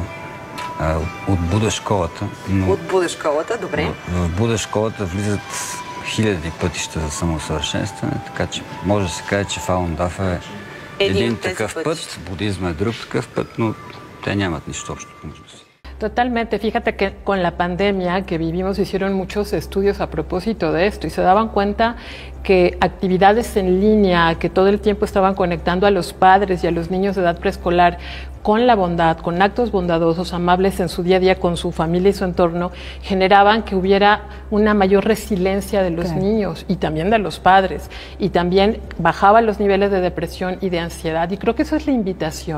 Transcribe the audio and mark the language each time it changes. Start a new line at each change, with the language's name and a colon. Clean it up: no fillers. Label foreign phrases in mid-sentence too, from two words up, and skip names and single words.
Bulgarian: От Буда школата. Но... От Буда школата, добре. В Буда школата влизат хиляди пътища за самоусъвършенстване, така че може да се каже, че Фалун Дафа е един такъв път, будизма е друг такъв път, но те нямат нищо общо помежду си.
Spanish: Totalmente, fíjate que con la pandemia que vivimos hicieron muchos estudios a propósito de esto y se daban cuenta que actividades en línea que todo el tiempo estaban conectando a los padres y a los niños de edad preescolar con la bondad, con actos bondadosos, amables en su día a día con su familia y su entorno, generaban que hubiera una mayor resiliencia de los niños y también de los padres y también bajaban los niveles de depresión y de ansiedad y creo que eso es la invitación.